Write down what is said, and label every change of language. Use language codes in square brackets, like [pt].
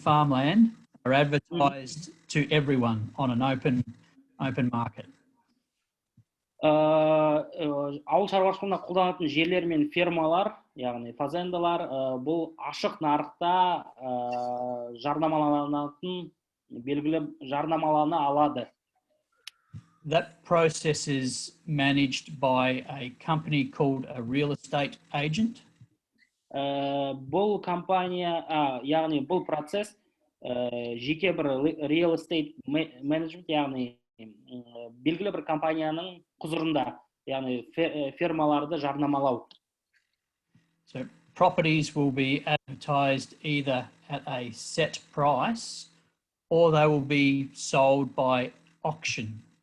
[en] farmland are advertised to everyone on an open market. [kk] Ауылшаруашылығында қолданатын жерлер мен фермалар, яғни фазендалар, бұл ашық нарықта жарнамаланатын, белгілі жарнамалана алады. [en] That process is managed by a company called a real estate agent. [kk] Бұл компания, яғни бұл процесс жеке бір [en] real estate management, [kk] яғни белгілі бір компанияның құзырында, яғни фермаларды жарнамалау. [en] So properties will be advertised either at a set price or they will be sold by auction.